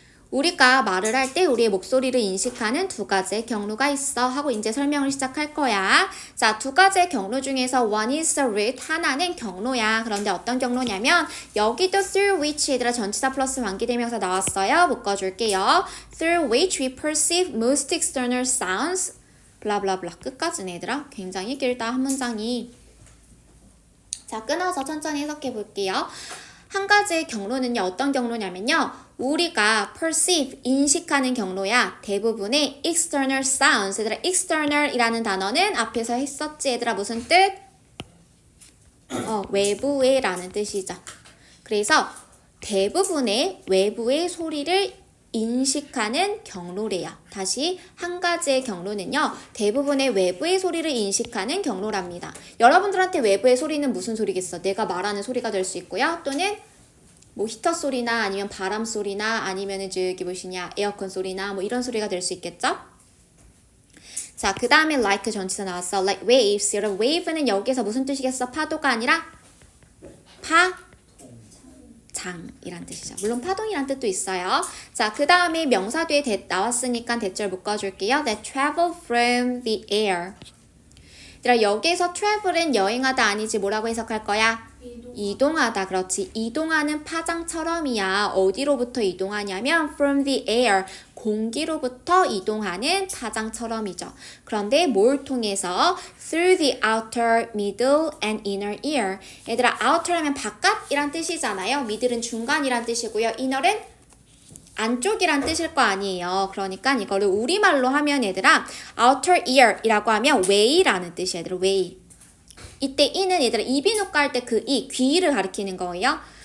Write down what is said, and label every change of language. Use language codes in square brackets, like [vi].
[ko] 우리가 말을 할 때 우리의 목소리를 인식하는 두 가지의 경로가 있어 하고 이제 설명을 시작할 거야. 자, 두 가지의 경로 중에서 [en] one is the route, [ko] 하나는 경로야. 그런데 어떤 경로냐면 여기도 [en] through which [ko] 얘들아 전치사 플러스 관계대명사 나왔어요. 묶어줄게요. [en] through which we perceive most external sounds [ko] 블라블라블라 끝까지네 얘들아. 굉장히 길다 한 문장이. 자, 끊어서 천천히 해석해 볼게요. 한 가지의 경로는요, 어떤 경로냐면요, 우리가 perceive, 인식하는 경로야. 대부분의 [en] external sounds. [ko] 얘들아, external이라는 단어는 앞에서 했었지. 얘들아, 무슨 뜻? 외부의 라는 뜻이죠. 그래서 대부분의 외부의 소리를 인식하는 경로래요. 다시 한 가지의 경로는요, 대부분의 외부의 소리를 인식하는 경로랍니다. 여러분들한테 외부의 소리는 무슨 소리겠어? 내가 말하는 소리가 될 수 있고요. 또는 뭐 히터 소리나 아니면 바람 소리나 아니면은 저기 뭐시냐 에어컨 소리나 뭐 이런 소리가 될 수 있겠죠? 자, 그 다음에 like 전치사 나왔어. [en] like waves. [ko] 여러분 wave는 여기서 무슨 뜻이겠어? 파도가 아니라 장이란 뜻이죠. 물론 파동이란 뜻도 있어요. 자, 그 다음에 명사 뒤에 나왔으니까 대절 묶어줄게요. [en] That travel from the air. [ko] 여기에서 travel은 여행하다 아니지 뭐라고 해석할 거야? 이동하다. 그렇지. 이동하는 파장처럼이야. 어디로부터 이동하냐면 [en] from the air. [ko] 공기로부터 이동하는 파장처럼이죠. 그런데 뭘 통해서? [en] through the outer, middle, and inner ear. [ko] 얘들아, outer 하면 바깥이란 뜻이잖아요. middle은 중간이란 뜻이고요. inner은 안쪽이란 뜻일 거 아니에요. 그러니까 이거를 우리말로 하면 얘들아 outer ear이라고 하면 외이라는 뜻이야. 얘들아 외이. 이때 이는 얘들아 이비인후과 할 때 그 이 귀를 가리키는 거예요.